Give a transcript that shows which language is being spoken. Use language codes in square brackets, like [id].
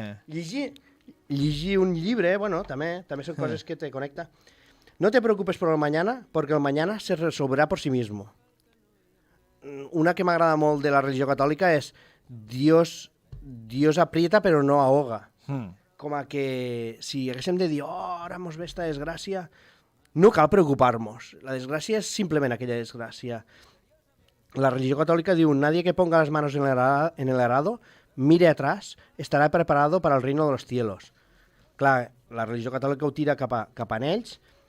[ca] Llegir un llibre, bueno, també són coses que te connecta. [es] No te preocupes por el mañana, porque el mañana se resolverá por sí mismo. [ca] Una que m'agrada molt de la religió catòlica és [es] Dios aprieta [ca] però [es] no ahoga. [ca] Com a que si haguéssim de dir, ara mos ve esta desgràcia, no cal preocupar-nos. La desgràcia és simplement aquella desgràcia. La religió catòlica diu, [es] nadie que ponga las manos en el arado, mire atrás, estará preparado para el reino de los cielos. [ca] Clar, la religió catòlica ho tira cap a ells.